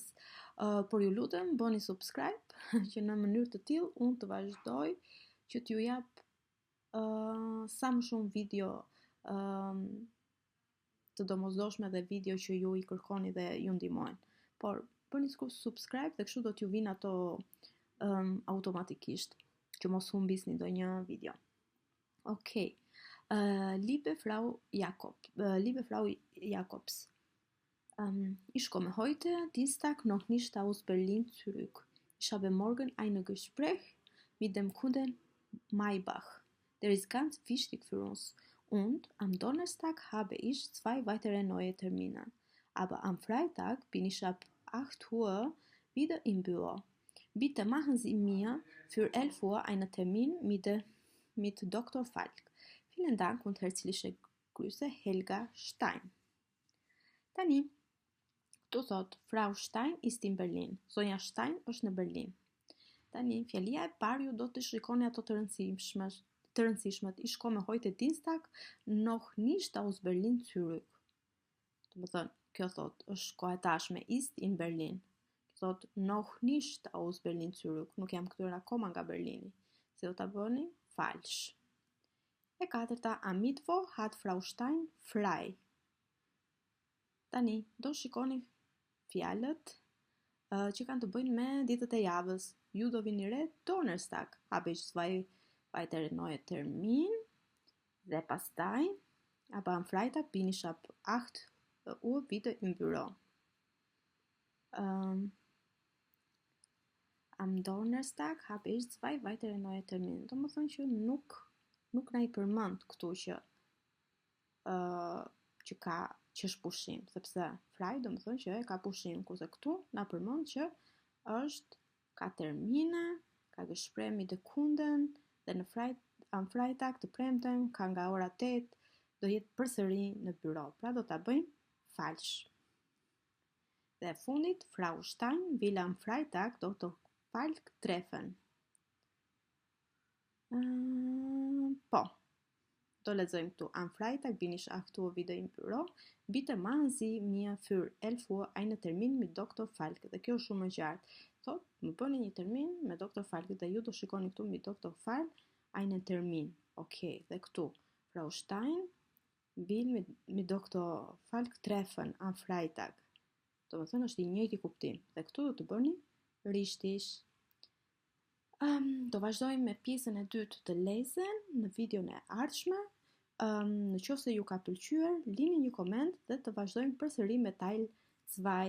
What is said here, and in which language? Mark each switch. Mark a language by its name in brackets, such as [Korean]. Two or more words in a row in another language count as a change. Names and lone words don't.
[Albanian] Por ju lutem, bëni subscribe, që në mënyrë të tillë unë të vazhdoj që t'ju jap sa më shumë video të domosdoshme dhe video që ju I kërkoni dhe ju ndihmojnë. Por bëni subscribe dhe kështu do t'ju vinë ato automatikisht, që mos humbisni ndonjë video. Okej. [German] Liebe Frau Jakobs. Ich komme heute, Dienstag, noch nicht aus Berlin zurück. Ich habe morgen ein Gespräch mit dem Kunden Maybach. Der ist ganz wichtig für uns. Und am Donnerstag habe ich 2 weitere neue Termine. Aber am Freitag bin ich ab 8 Uhr wieder im Büro. Bitte machen Sie mir für 11 Uhr einen Termin mit Dr. Falk. Vielen Dank und herzliche Grüße, Helga Stein. [Albanian] Tani, do thot, [German] Frau Stein ist in Berlin. [Albanian] Zonja Stein është në Berlin. Tani, fjalia e parë ju do të shikoni ato të rëndësishmet. [German] Ich komme heute Dienstag noch nicht aus Berlin zurück. [Albanian] Do të thënë, kjo thot, është koha e tashme, [German] ist in Berlin. [Albanian] Thot, [German] noch nicht aus Berlin zurück. [Albanian] Nuk jam kthyer akoma nga Berlini. Si do ta bëni? Falsch. E katërta, [German] am Mittwoch hat Frau Stein frei. [Albanian] Tani, do shikoni fjalët që kanë të bëjnë me ditët e javës. Ju do vini re Donnerstag. [German] Habe ich 2 weitere neue Termin. [Albanian] Dhe pastaj, [German] aber am Freitag bin ich ab 8 Uhr wieder im Büro. Am Donnerstag habe ich 2 weitere neue Termin. [Albanian] Do më thënë që nuk na I përmend këtu që është pushim, sepse fraj do më thënë që ka pushim, kurse këtu na përmend që ka termine, ka [German] gespräch mit den Kunden [Albanian] dhe [German] am Freitag [Albanian] të premten ka nga ora 8 do jetë përsëri në byro. Pra do ta bëjmë falsch. Dhe fundit, [German] Frau Stein will am Freitag Dr. Falk treffen. [Albanian] Po, do lexojmë këtu. [German] Am Freitag bin ich 8 Uhr wieder im Büro. Bitte machen Sie mir für 11 Uhr einen Termin mit Dr. Falk. [Albanian] Dhe kjo është shumë e qartë. Thot, më bëni një termin me Dr. Falk dhe ju do shikoni këtu [German] mit Dr. Falk einen Termin. [Albanian] Okej, dhe këtu [German] Frau Stein will mit Dr. Falk treffen am Freitag. [Albanian] Do të thënë është I njëjti kuptim. Dhe këtu do të bëni richtig. Do vazhdojmë me pjesën e dytë të lezen në videon e ardhshme. Në qoftë se ju ka pëlqyer, lini një koment dhe të vazhdojmë përsëri me Teil 2.